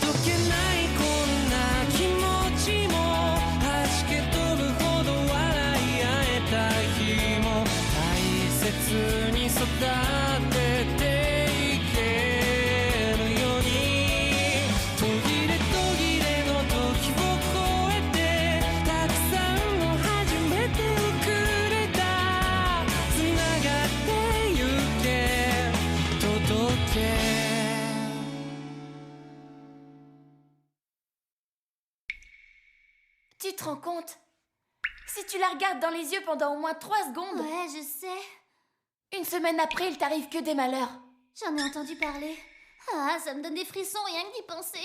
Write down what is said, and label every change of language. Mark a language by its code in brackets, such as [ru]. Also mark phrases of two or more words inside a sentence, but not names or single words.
[ja] どけないこんな気持ちも弾け飛ぶほど笑い合えた日も大切に育てていけるように途切れ途切れの時を超えてたくさんの初めてをくれたつながってゆけ届け [fr] Tu te rends compte? Si tu la regardes dans les yeux pendant au moins 3 secondes, Ouais, je sais. une semaine après, il t'arrive que des malheurs. J'en ai entendu parler. Ah, ça me donne des frissons rien que d'y penser.